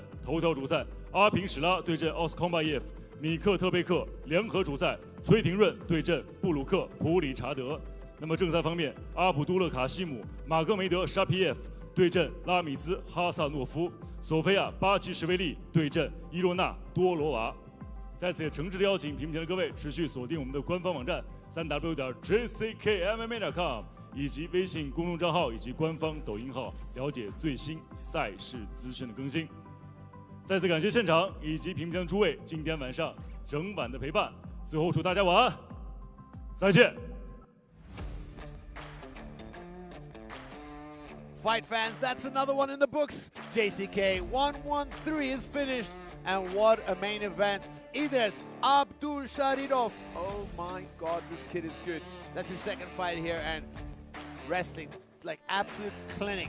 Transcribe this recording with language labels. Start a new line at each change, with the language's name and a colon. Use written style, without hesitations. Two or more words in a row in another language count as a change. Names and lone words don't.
Chinese: 头条主赛，阿平史拉对阵奥斯康巴耶夫，米克特贝克联合主赛，崔廷润对阵布鲁克普里查德。那么正赛方面，阿卜杜勒卡西姆马戈梅德沙皮耶夫对阵拉米兹哈萨诺夫，索菲亚巴奇什维利对阵伊洛娜多罗娃。在此也诚挚的邀请屏幕前的各位持续锁定我们的官方网站 3w.jckmma.com。以及微信公众账号以及官方抖音号，了解最新赛事资讯的更新。再次感谢现场以及屏幕前的诸位今天晚上整晚的陪伴。最后祝大家晚安，再见。
English: Fight fans, that's another one in the books. JCK 113 is finished, and what a main event. Idris Abdurashidov. Oh my God, this kid is good. That's his second fight here, and wrestling like absolute clinic.